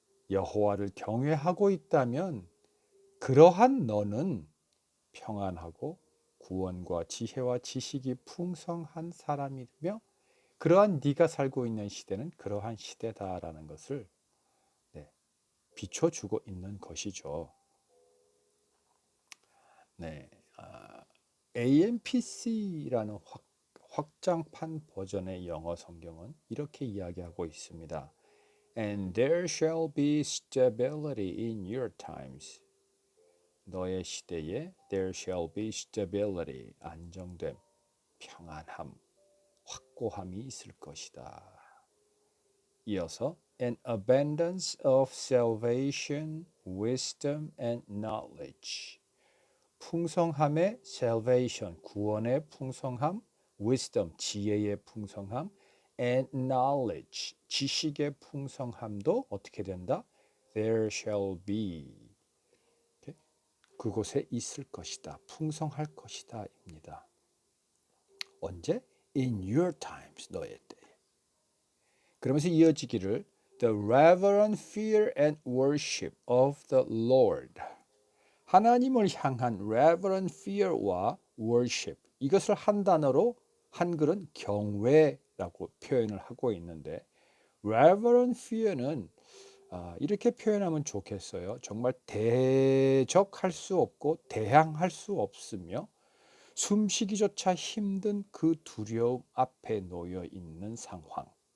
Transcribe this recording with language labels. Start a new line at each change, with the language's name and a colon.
Korean: 여호와를 경외하고 있다면 그러한 너는 평안하고 구원과 지혜와 지식이 풍성한 사람이며 그러한 네가 살고 있는 시대는 그러한 시대다라는 것을 네, 비춰주고 있는 것이죠. 네, AMPC라는 확장판 버전의 영어 성경은 이렇게 이야기하고 있습니다.
English: And there shall be stability in your times.
Korean: 너의 시대에
English: there shall be stability,
Korean: 안정됨, 평안함, 확고함이 있을 것이다. 이어서
English: an abundance of salvation, wisdom and knowledge.
Korean: 풍성함의 salvation, 구원의 풍성함, wisdom, 지혜의 풍성함,
English: and knowledge,
Korean: 지식의 풍성함도 어떻게 된다?
English: There shall be.
Korean: 그곳에 있을 것이다. 풍성할 것이다. 입니다. 언제?
English: In your times,
Korean: 너의 때. 그러면서 이어지기를
English: The reverent fear and worship of the Lord.
Korean: 하나님을 향한 reverent fear와 worship. 이것을 한 단어로 한글은 경외라고 표현을 하고 있는데 reverent fear는 이렇게 표현하면 좋겠어요. 정말 대적할 수 없고 대항할 수 없으며 숨쉬기조차 힘든 그 두려움 앞에 놓여 있는 상황.